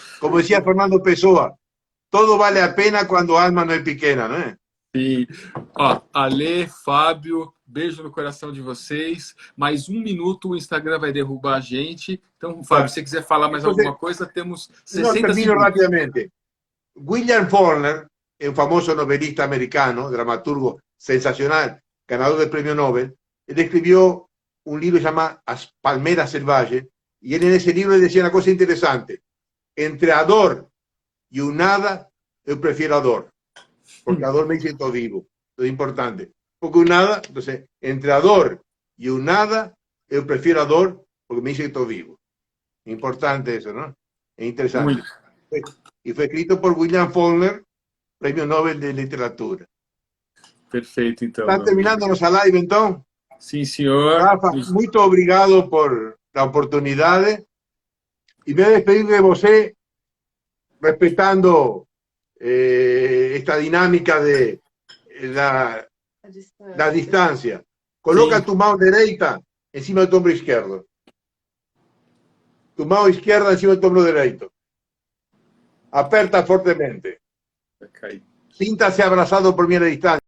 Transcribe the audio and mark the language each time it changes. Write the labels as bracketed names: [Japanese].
[Portuguese] Como decía Fernando Pessoa, todo vale a pena quando a alma não é pequena, não é? Sim. Ó, Ale, Fábio, beijo no coração de vocês. Mais 1 minuto o Instagram vai derrubar a gente. Então, Fábio, se você quiser falar mais alguma coisa, temos 60 segundos. [Spanish] Rápidamente. William Faulkner, un famoso novelista americano, dramaturgo sensacional, ganador del premio Nobel, él escribió un libro llamado As Palmeras Selvagens, y él en ese libro decía una cosa interesante. Entre a dor y un nada, yo prefiero a dor. Porque a dor me siento vivo. Eso es importante. Porque un nada, entonces, entre a dor y un nada, yo prefiero a dor porque me siento vivo. Importante eso, ¿no? Es interesante. Y fue escrito por William Faulkner, premio Nobel de Literatura. [Portuguese] Perfeito, então. Está terminando nossa live, então? Sim, senhor. Rafa, muito obrigado por a oportunidade. E me despedir de você, respeitando esta dinámica [Spanish] de la distancia. [Portuguese] Coloca tu mão direita em cima do ombro esquerdo. [Spanish] Tu mano izquierda encima de tu hombro derecho. [Portuguese] Aperta [Spanish] fuertemente. [Portuguese] Vai cair. [Spanish] Síntase abrazado por mi distancia.